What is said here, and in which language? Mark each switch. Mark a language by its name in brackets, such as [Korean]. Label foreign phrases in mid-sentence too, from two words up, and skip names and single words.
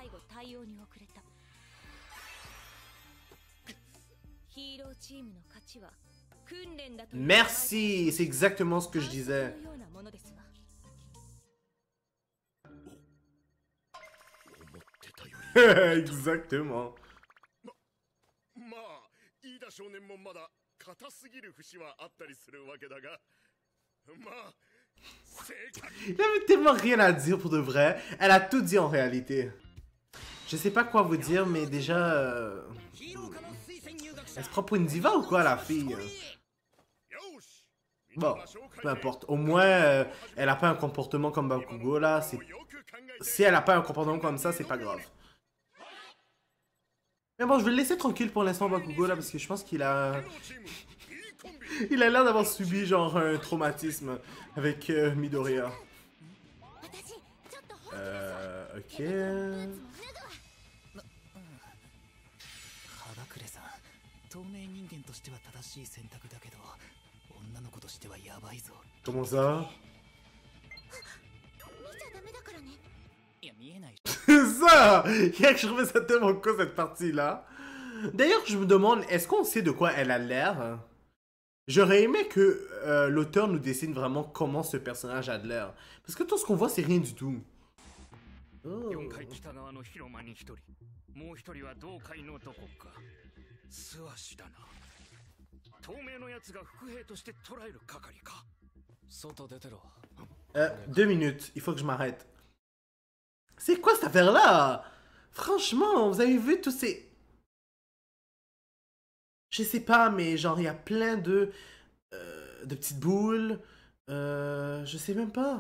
[French] Merci, c'est exactement ce que je disais. Exactement. [Japanese] まあ飯田少年もまだ硬すぎる節はあったりするわけだがまあ正確 [French] Il avait tellement rien à dire pour de vrai. Elle a tout dit en réalité. Je sais pas quoi vous dire, mais déjà... Elle se prend pour une diva ou quoi, la fille? Bon, peu importe. Au moins, elle a pas un comportement comme Bakugo, là. Si elle a pas un comportement comme ça, c'est pas grave. Mais bon, je vais le laisser tranquille pour l'instant, Bakugo, là, parce que je pense qu'il a... Il a l'air d'avoir subi, genre, un traumatisme avec Midoriya. Ok... [Japanese] 透明人間としては正しい選択だけど女の子としてはやばいぞ [French] Comment ça? [Japanese] 見ちゃダメだからね。いや見えない [French] Ça! Je trouvais ça tellement cool cette partie-là. D'ailleurs, je me demande, est-ce qu'on sait de quoi elle a l'air? J'aurais aimé que l'auteur nous dessine vraiment comment ce personnage a de l'air. Parce que tout ce qu'on voit, c'est rien du tout. Oh. [Japanese] 4階北側の広間に1人、もう1人は同階のどこか。素足だな。透明のやつが伏兵として捕らえる係か。外出てろ [French] 2 minutes, il faut que je m'arrête. C'est quoi cette affaire-là? Franchement, vous avez vu tous ces... Je sais pas, mais genre, il y a plein de petites boules. Je sais même pas.